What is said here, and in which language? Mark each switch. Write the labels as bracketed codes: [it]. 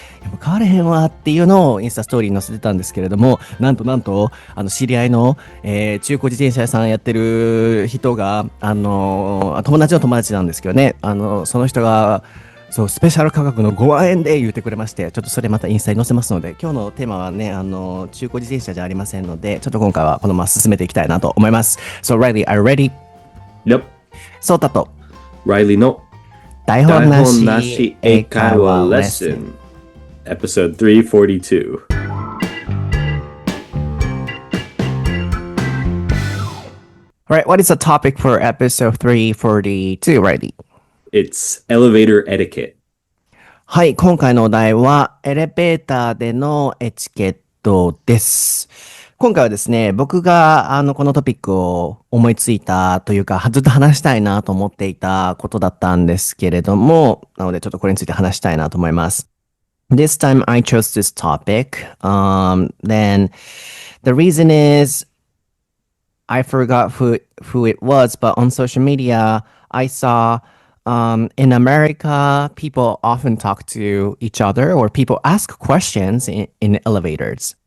[ja] やっぱ変われへんわっていうのをインスタストーリーに載せてたんですけれども、なんと、知り合いの、中古自転車屋さんやってる人が、友達の友達なんですけどね、その人が、そう、スペシャル価格の5万円で言ってくれまして、ちょっとそれまたインスタに載せますので、今日のテーマはね、中古自転車じゃありませんので、ちょっと今回はこのまま進めていきたいなと思います。 [en] So, Riley, are you ready? Yep. [ja] そうたと Riley の台本なしなし英会話レッスン Episode 342. [en] Right, what is the topic for episode 342, Riley? It's elevator etiquette. [ja] はい、今回のお題はエレベーターでのエチケットです。今回はですね、僕がこのトピックを思いついたというか、ずっと話したいなと思っていたことだったんですけれども、なのでちょっとこれについて話したいなと思います。 [en] This time I chose this topic. Then the reason is I forgot who it was, but on social media I saw in America, people often talk to each other or people ask questions in elevators.